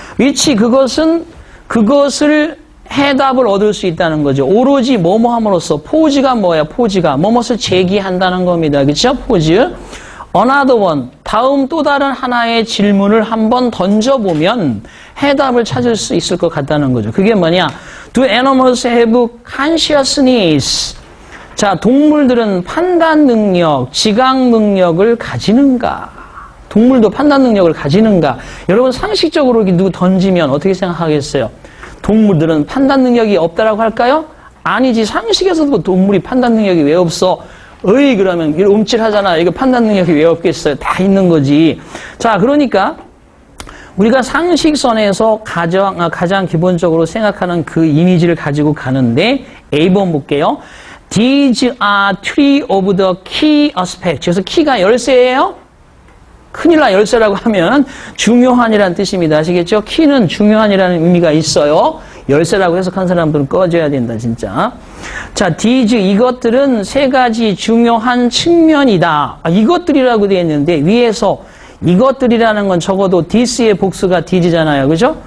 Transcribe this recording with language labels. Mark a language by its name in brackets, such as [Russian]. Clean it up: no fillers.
[Korean] which, 그것을 해답을 얻을 수 있다는 거죠. 오로지 뭐뭐 함으로써 포즈가 뭐야? 포즈가 뭐뭇을 제기한다는 겁니다. 그렇죠? 포즈. [English] another one, [Korean] 다음 또 다른 하나의 질문을 한번 던져보면 해답을 찾을 수 있을 것 같다는 거죠. 그게 뭐냐? [English] Do animals have consciousness? [Korean] 자, 동물들은 판단 능력, 지각 능력을 가지는가? 동물도 판단 능력을 가지는가? 여러분 상식적으로 누구 던지면 어떻게 생각하겠어요? 동물들은 판단 능력이 없다라고 할까요? 아니지. 상식에서도 동물이 판단 능력이 왜 없어? 어이 그러면 이거 움찔하잖아. 이거 판단 능력이 왜 없겠어요? 다 있는 거지. 자, 그러니까 우리가 상식선에서 가장 기본적으로 생각하는 그 이미지를 가지고 가는데 A번 볼게요. [English] These are three of the key aspects. [Korean] 그래서 키가 열쇠예요. 큰일 나 열쇠라고 하면 중요한이라는 뜻입니다. 아시겠죠? 키는 중요한이라는 의미가 있어요. 열쇠라고 해석한 사람들은 꺼져야 된다, 진짜. 자, these, 이것들은 세 가지 중요한 측면이다. 이것들이라고 되어 있는데 위에서 이것들이라는 건 적어도 this의 복수가 these잖아요. 그죠?